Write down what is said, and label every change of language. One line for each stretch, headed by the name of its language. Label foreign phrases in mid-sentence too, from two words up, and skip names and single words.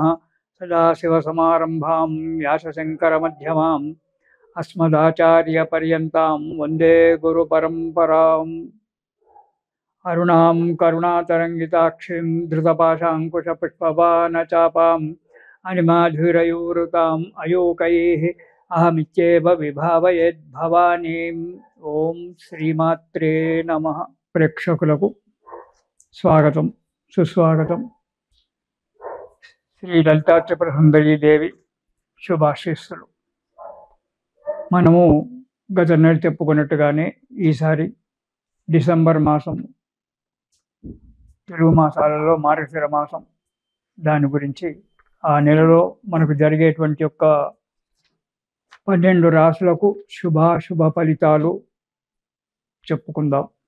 Sanskrit: सदाशिवसमारम्भां व्यासशङ्करमध्यमाम् अस्मदाचार्यपर्यन्तां वन्दे गुरुपरम्पराम्। अरुणां करुणातरङ्गिताक्षीं धृतपाशाङ्कुशपुष्पबाणचापाम् अनिमाधुरयूरुताम् अयोकैः अहमित्येव विभावयेद्भवानीम्। ఓం శ్రీమాత్రే నమః.
Telugu: ప్రేక్షకులకు స్వాగతం, సుస్వాగతం. శ్రీ లలితా త్రిపుర సుందరీ దేవి శుభాశీస్సులు. మనము గత నెల చెప్పుకున్నట్టుగానే ఈసారి డిసెంబర్ మాసం, తెలుగు మాసాలలో మార్గశిర మాసం, దాని గురించి ఆ నెలలో మనకు జరిగేటువంటి యొక్క 12 రాశులకు శుభాశుభ ఫలితాలు చెప్పుకుందాం.